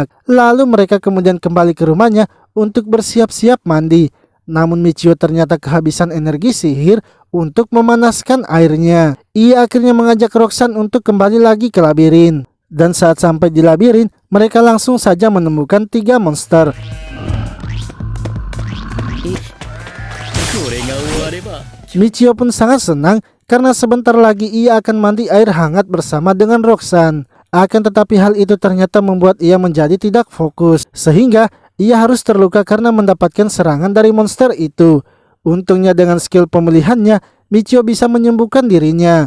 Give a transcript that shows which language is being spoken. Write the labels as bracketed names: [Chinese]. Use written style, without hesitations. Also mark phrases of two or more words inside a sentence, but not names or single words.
[Indonesian] Lalu mereka kemudian kembali ke rumahnya untuk bersiap-siap mandi. Namun Michio ternyata kehabisan energi sihir untuk memanaskan airnya. Ia akhirnya mengajak Roxanne untuk kembali lagi ke labirin. Dan saat sampai di labirin, mereka langsung saja menemukan 3 monster. [Japanese] これが終われば [Indonesian] Michio pun sangat senang karena sebentar lagi ia akan mandi air hangat bersama dengan Roxanne. Akan tetapi hal itu ternyata membuat ia menjadi tidak fokus, sehingga ia harus terluka karena mendapatkan serangan dari monster itu. Untungnya dengan skill pemulihannya, Michio bisa menyembuhkan dirinya.